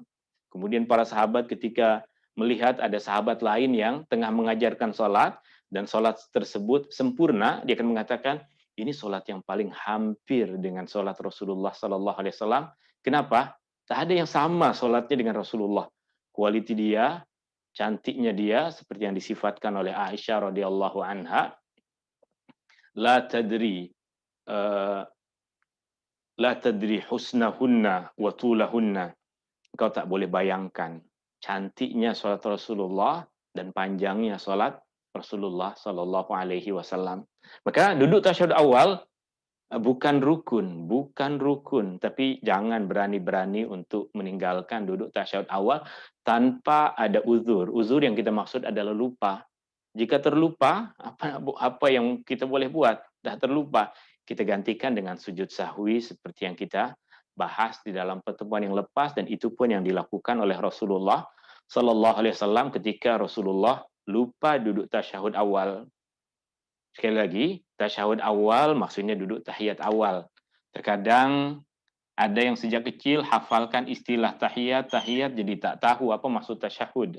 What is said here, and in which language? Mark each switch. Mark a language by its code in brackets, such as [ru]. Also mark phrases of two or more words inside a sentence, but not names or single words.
[ms] Kemudian para sahabat ketika melihat ada sahabat lain yang tengah mengajarkan sholat, dan sholat tersebut sempurna, dia akan mengatakan, ini sholat yang paling hampir dengan sholat Rasulullah SAW. Kenapa? Tak ada yang sama sholatnya dengan Rasulullah. Kualiti dia, cantiknya dia, seperti yang disifatkan oleh Aisyah [ar] رضي الله عنها, لا تدري لا تدري حسنهن وطولهن. [ms] Engkau tak boleh bayangkan cantiknya salat Rasulullah dan panjangnya salat Rasulullah [ar] صلى الله عليه وسلم. [ms] Maka duduk tasyahud awal bukan rukun, tapi jangan berani-berani untuk meninggalkan duduk tasyahud awal tanpa ada uzur. Uzur yang kita maksud adalah lupa. Jika terlupa, apa yang kita boleh buat? Dah terlupa, kita gantikan dengan sujud sahwi seperti yang kita bahas di dalam pertemuan yang lepas, dan itu pun yang dilakukan oleh Rasulullah [ar] صلى الله عليه وسلم [ms] ketika Rasulullah lupa duduk tasyahud awal. Sekali lagi, tasyahud awal maksudnya duduk tahiyat awal. Terkadang ada yang sejak kecil hafalkan istilah tahiyat, tahiyat jadi tak tahu apa maksud tasyahud.